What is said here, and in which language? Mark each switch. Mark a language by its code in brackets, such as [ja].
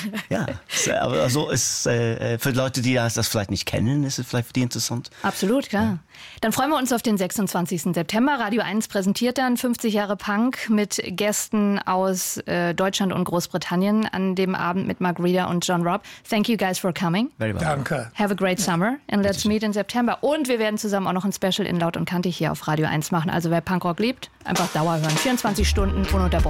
[de] Ja, aber so ist für Leute, die das vielleicht nicht kennen, ist es vielleicht für die interessant. Absolut, klar. Ja. Dann freuen wir uns auf den 26. September. Radio 1 präsentiert dann 50 Jahre Punk mit Gästen aus Deutschland und Großbritannien an dem Abend mit Mark Reeder und John Robb. [en] Thank you guys for coming. Very well. [de] Danke. [en] Have a great summer and let's meet in September. [de] Und wir werden zusammen auch noch ein Special in Laut und Kantig hier auf Radio 1 machen. Also wer Punkrock liebt, einfach Dauer hören. 24 Stunden ununterbrochen.